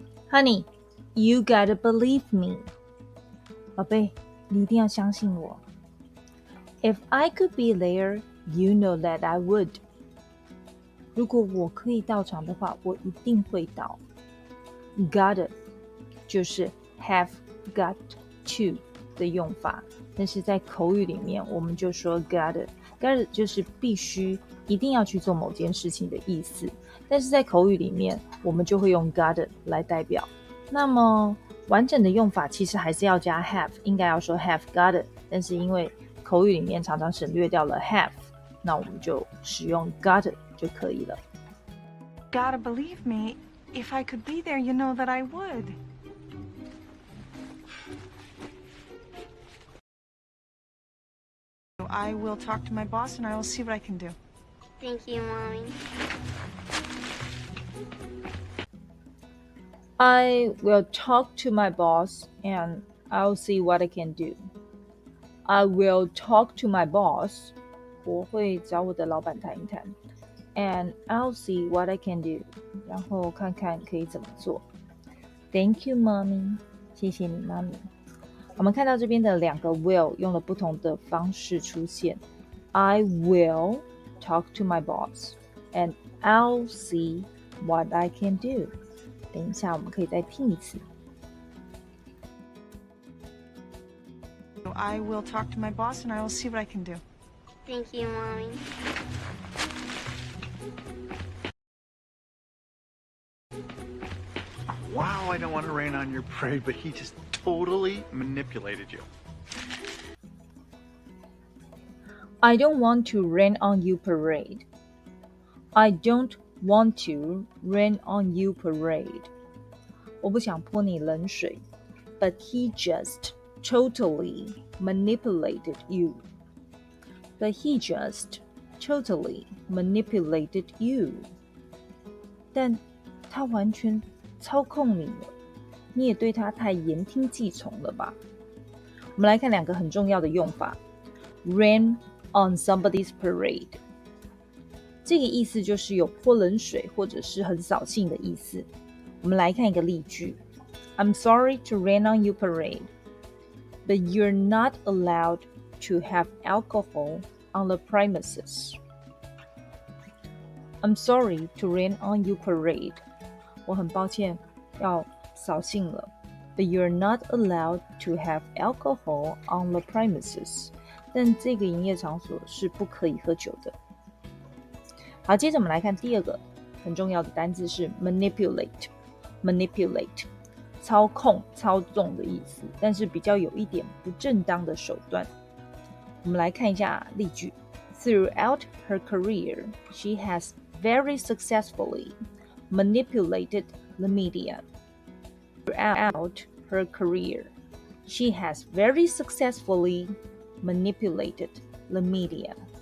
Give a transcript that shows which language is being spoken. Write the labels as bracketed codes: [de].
[en] Honey, you gotta believe me. [zh] 宝贝，你一定要相信我。 [en] If I could be there, you know that I would. [zh] 如果我可以到场的话，我一定会到。Gotta 就是 have got to 的用法，但是在口语里面，我们就说 gotta 就是必须一定要去做某件事情的意思，但是在口语里面，我们就会用 gotta 来代表。那么完整的用法其实还是要加 have， 应该要说 have gotta， 但是因为口语里面常常省略掉了 have， 那我们就使用 gotta 就可以了。 [en] Gotta believe me. If I could be there, you know that I would. I will talk to my boss and I will see what I can do. Thank you, Mommy. I will talk to my boss and I'll see what I can do. I will talk to my boss. [zh] 我会找我的老板谈一谈。 [en] And I'll see what I can do. [zh] 然后看看可以怎么做。 [en] Thank you, mommy. [zh] 谢谢你，妈咪。我们看到这边的两个 will 用了不同的方式出现。 [en] I will talk to my boss, and I'll see what I can do. [zh] 等一下，我们可以再听一次。 [en] I will talk to my boss and I will see what I can do. Thank you, Mommy. Wow, I don't want to rain on your parade, but he just totally manipulated you. I don't want to rain on you, parade. I don't want to rain on you, parade. [zh] 我不想泼你冷水 [en] but he just totally manipulated you. But he just totally manipulated you. [zh] 但他完全操控你了，你也对他太言听计从了吧？我们来看两个很重要的用法。 [en] Rain on somebody's parade. [zh] 这个意思就是有泼冷水或者是很扫兴的意思。我们来看一个例句。 [en] I'm sorry to rain on you, parade, but you're not allowed to have alcohol on the premises. I'm sorry to rain on you, parade. [zh] 我很抱歉要扫兴了 [en] but you're not allowed to have alcohol on the premises. [zh] 但这个营业场所是不可以喝酒的。好，接着我们来看第二个很重要的单字是 manipulate. Manipulate 操控、操纵的意思，但是比较有一点不正当的手段。我们来看一下例句。 [en] Throughout her career, she has very successfully manipulated the media. Throughout her career, she has very successfully manipulated the media.